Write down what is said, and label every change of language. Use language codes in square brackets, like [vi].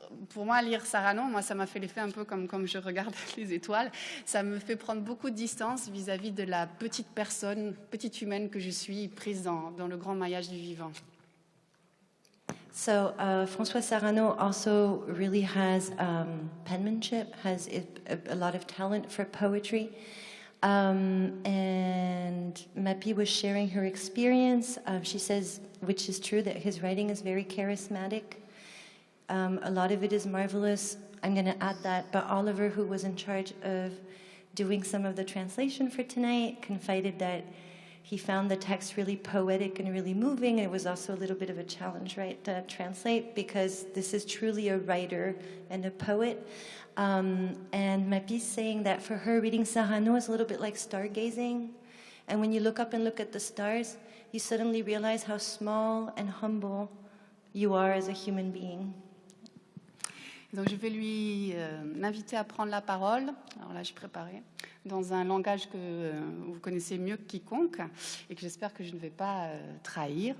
[fr] Pour moi, lire Sarano, ça m'a fait l'effet un peu comme je regarde les étoiles. Ça me fait prendre beaucoup de distance vis-à-vis de la petite personne, petite humaine que je suis, prise dans le grand maillage du vivant. [en] So François Sarano also really has penmanship, has a lot of talent for poetry. And Mappy was sharing her experience. She says, which is true, that his writing is very charismatic. A lot of it is marvelous. I'm going to add that. But Oliver, who was in charge of doing some of the translation for tonight, confided that he found the text really poetic and really moving. It was also a little bit of a challenge, right, to translate, because this is truly a writer and a poet. And Mappy's saying that for her, reading Sarano is a little bit like stargazing. And when you look up and look at the stars, you suddenly realize how small and humble you are as a human being. [fr] Donc je vais lui m'inviter à prendre la parole. Alors là, j'ai préparé dans un langage que vous connaissez mieux que quiconque et que j'espère que je ne vais pas trahir.